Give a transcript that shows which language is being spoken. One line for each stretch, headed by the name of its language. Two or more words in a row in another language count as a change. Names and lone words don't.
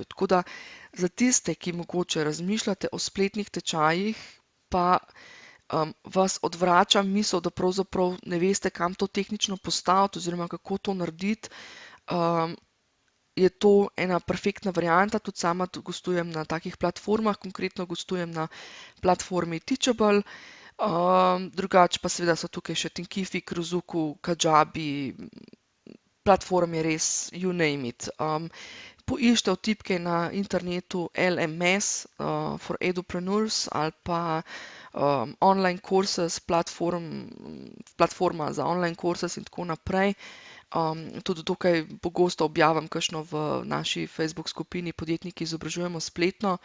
Slovenian: Tako da za tiste, ki mogoče razmišljate o spletnih tečajih, pa vas odvrača misel, da pravzaprav ne veste, kam to tehnično postaviti oziroma kako to narediti, je to ena perfektna varianta. Tudi sama gostujem na takih platformah, konkretno gostujem na platformi Teachable, drugače pa seveda so tukaj še Thinkific, Kruzuku, Kajabi, platform je res
English: you name it.
Slovenian: Poiščite vtipke na internetu
English: LMS for Edupreneurs
Slovenian: ali pa
English: online courses,
Slovenian: platforma za
English: online courses
Slovenian: in tako naprej. Tudi dokaj pogosto objavim kakšno v naši Facebook skupini Podjetniki izobražujemo spletno.